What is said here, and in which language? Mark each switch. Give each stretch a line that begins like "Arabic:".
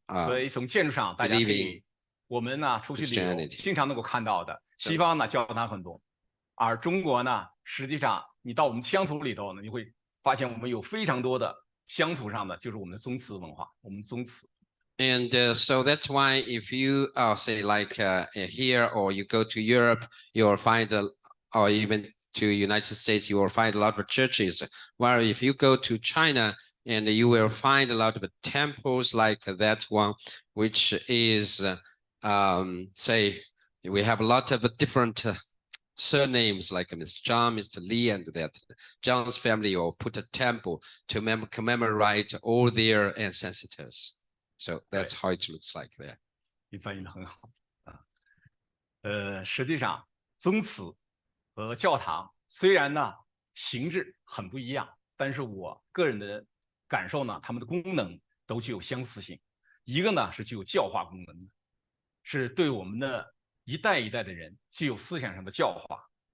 Chinese: 所以从建筑上，大家可
English: believe
Chinese: 以，我们呢出去旅游，
English: Christianity
Chinese: 经常能够看到的。西方呢教堂很多，而中国呢，实际上你到我们乡土里头呢，你会发现我们有非常多的乡土上的，就是我们的宗祠文化，我们宗祠。
English: And so that's why if you say like here or you go to Europe, you'll find, or even to United States, you will find a lot of churches. While if you go to China, and you will find a lot of temples like that one, which is, say, we have a lot of different surnames like Mr. John, Mr. Lee, and that John's family will put a temple to commemorate all their ancestors. So that's how it looks like there.
Chinese: 你翻译的很好啊。实际上宗祠和教堂虽然呢形制很不一样，但是我个人的感受呢，它们的功能都具有相似性。一个呢是具有教化功能的，是对我们的一代一代的人具有思想上的教化。